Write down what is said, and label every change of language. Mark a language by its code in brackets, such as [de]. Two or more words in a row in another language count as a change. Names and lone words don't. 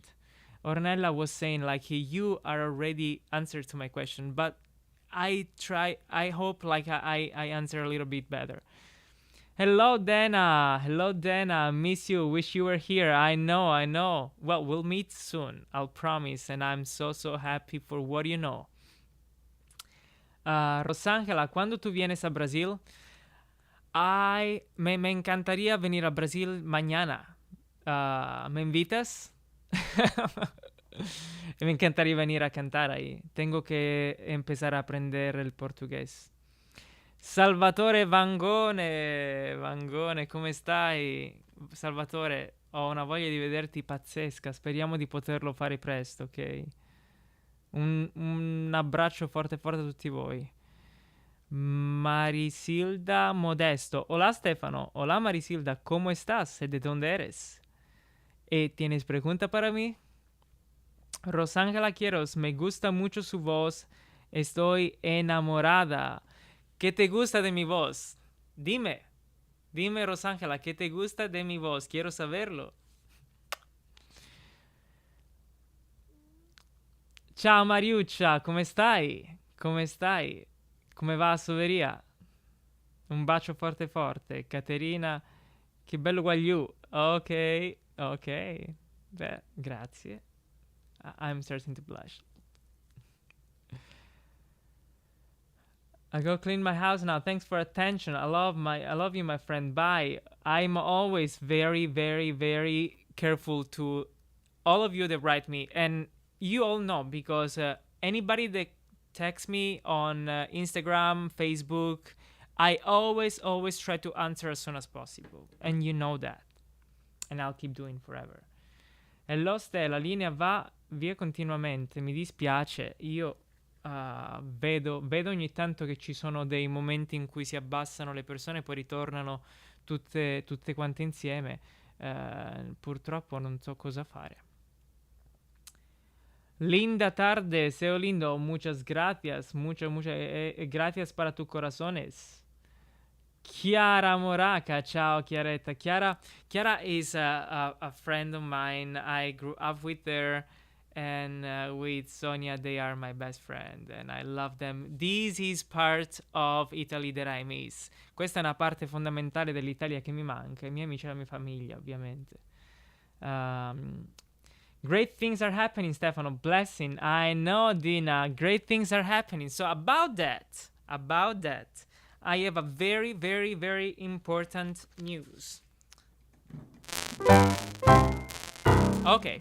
[en] Ornella was saying you are already answered to my question, but I hope I answer a little bit better. Hello Dana, miss you, wish you were here. I know. Well, we'll meet soon, I'll promise, and I'm so happy for what you know. [es] Rosangela, ¿cuándo tú vienes a Brasil? Me encantaría venir a Brasil mañana. ¿Me invitas? Me encantaría venir a cantar ahí. Tengo que empezar a aprender el portugués. [it] Salvatore Vangone, come stai? Salvatore, ho una voglia di vederti pazzesca. Speriamo di poterlo fare presto, ok? Un abbraccio forte forte a tutti voi. [es] Marisilda Modesto. Hola Stefano. Hola Marisilda. ¿Cómo estás? ¿De dónde eres? ¿Tienes pregunta para mí? Rosángela Quiros. Me gusta mucho su voz. Estoy enamorada. ¿Qué te gusta de mi voz? Dime. Dime, Rosángela, ¿qué te gusta de mi voz? Quiero saberlo. [it] Ciao Mariuccia, come stai? Come stai? Come va a Soveria? Un bacio forte forte. Caterina, che bello guagliù. Ok, ok. Beh, grazie. [en] I'm starting to blush. I go clean my house now. Thanks for attention. I love you, my friend. Bye. I'm always very, very, very careful to all of you that write me, and you all know because anybody that texts me on Instagram, Facebook, I always try to answer as soon as possible, and you know that, and I'll keep doing forever. [it] Hello Ste, la linea va via continuamente, mi dispiace, io vedo ogni tanto che ci sono dei momenti in cui si abbassano le persone e poi ritornano tutte quante insieme, purtroppo non so cosa fare. [es] Linda tarde, Seo lindo, muchas gracias, muchas gracias para tus corazones. [it] Chiara Moraca, ciao Chiaretta. [en] Chiara is a friend of mine. I grew up with her, and with Sonia, they are my best friend, and I love them. This is part of Italy that I miss. [it] Questa è una parte fondamentale dell'Italia che mi manca, i miei amici e la mia famiglia, ovviamente. [en] Great things are happening, Stefano. Blessing. I know, Dina. Great things are happening. So about that, I have a very, very, very important news. Okay.